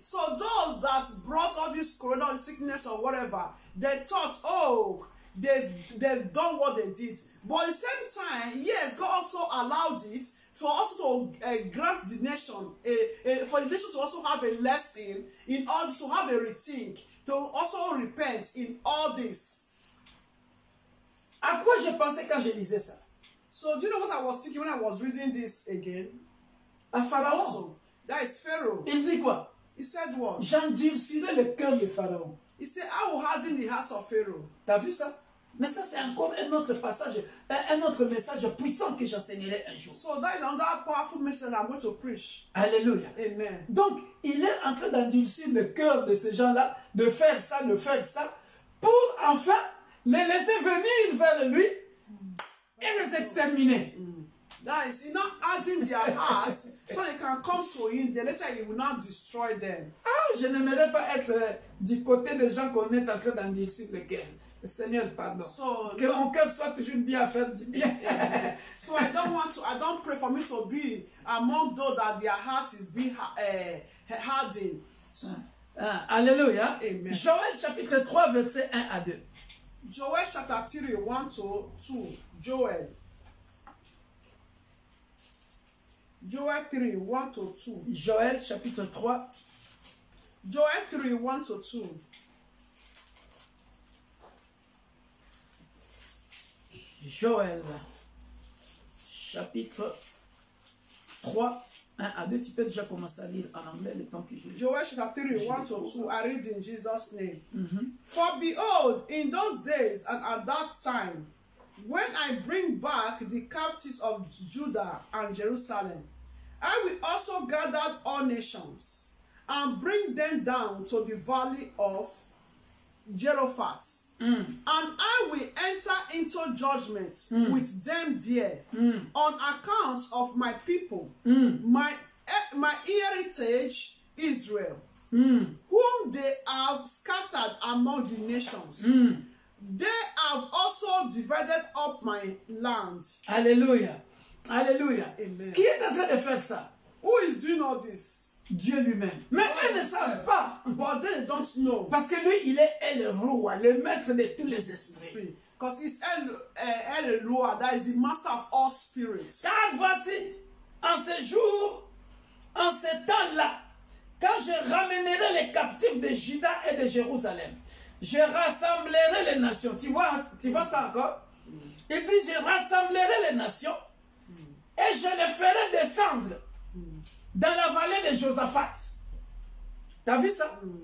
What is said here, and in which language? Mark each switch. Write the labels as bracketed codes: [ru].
[en] So those that brought all this corona sickness or whatever, they thought, oh, they've done what they did. But at the same time, yes, God also allowed it for us to grant the nation, for the nation to also have a lesson in order to have a rethink, to also repent in all this. [fr] À quoi je pensais quand je lisais ça? [en] So do you know what I was thinking when I was reading this again? [fr] À Pharaon. [en] Also, that is Pharaoh. [fr] Il dit quoi? [en] He said what? [fr] J'endurcirai le cœur de Pharaon. [en] He said, I will harden the heart of Pharaoh. [fr] T'as vu ça? Mais ça, c'est encore un autre passage, un autre message puissant que j'enseignerai un jour. [en] So that is another powerful message I'm going to preach. Alléluia. Amen. [fr] Donc, il est en train d'endurcir le cœur de ces gens-là, de faire ça, pour enfin les laisser venir vers lui et les exterminer. [en] That is, he's not adding their hearts so they can come to him. Then later he will not destroy them. [fr] Ah, je n'aimerais pas être du côté des gens qu'on est en train d'endurcir le cœur. Seigneur, pardon. [en] So, [fr] que mon cœur soit toujours bien à faire du bien. [en] So I don't pray for me to be among those that their heart is being hardened. Alléluia. Amen. [fr] Joël chapitre 3, versets 1 à 2. [en] Joel chapter 3, 1 to 2. Joel 3, 1 to 2. [fr] Joël chapitre 3. [en] Joel 3, 1 to 2. [fr] Joël chapitre 3, 1 à 2. Tu peux déjà commencer à lire en anglais le temps que je lis. [en] Joel chapter 3, 1 to 2. I read in Jesus' name. For behold, in those days and at that time, when I bring back the captives of Judah and Jerusalem, I will also gather all nations and bring them down to the valley of Jehoshaphat. And I will enter into judgment with them there on account of my people, my heritage Israel, whom they have scattered among the nations. They have also divided up my land. Alléluia. Alléluia. Amen. [fr] Qui est en train de faire ça? [en] Who is doing all this? [fr] Dieu lui-même. Mais eux ne savent pas. [en] But they don't know. [fr] Parce que lui, il est le roi, le maître de tous les esprits. [en] Because it's El Eloah, that is the master of all spirits. [fr] Car voici, en ce jour, en ce temps-là, quand je ramènerai les captifs de Juda et de Jérusalem, je rassemblerai les nations. Tu vois ça encore? Il dit, je rassemblerai les nations et je les ferai descendre dans la vallée de Josaphat. T'as vu ça?